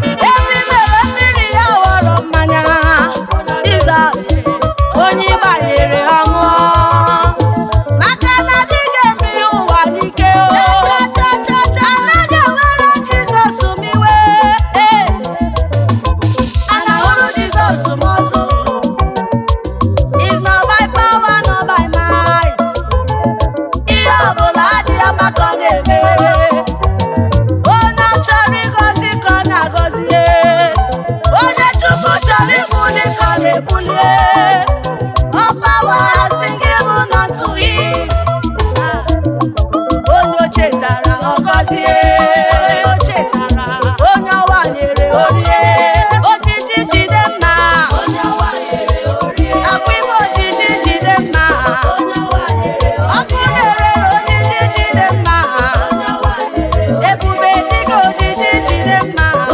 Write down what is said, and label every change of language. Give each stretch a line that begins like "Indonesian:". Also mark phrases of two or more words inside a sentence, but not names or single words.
Igbo: Ebe i mere mmiri ya ghọrọ mmanya. Jizọs, onye ị gbanyere ọṅụ. Maka na adịghị eme ya ụwa n'ike o. Anaghị ewere Jizọs m iwe. Ee. A na-ahụrụ Jizọs m ọzọ.
English: It's not by power, not by might.
Igbo: Ihe ọbụla dị ya maka ọ na-eme. Onye ọ chọrọ ịgọzi ka ọ na-agọzi ya. Onye Chukwu chọrọ ibuli ka ọ na-ebuli ya.
English: All power has been given unto him.
Igbo: Onye o chetara, ọ gọzie. Onye ọwa nyere orie. Ojiji jide mma. Akwa ime ojiji jide mma. Ọkụ na-ere ojiji jide mma. Ebube dịka ojiji jide mma.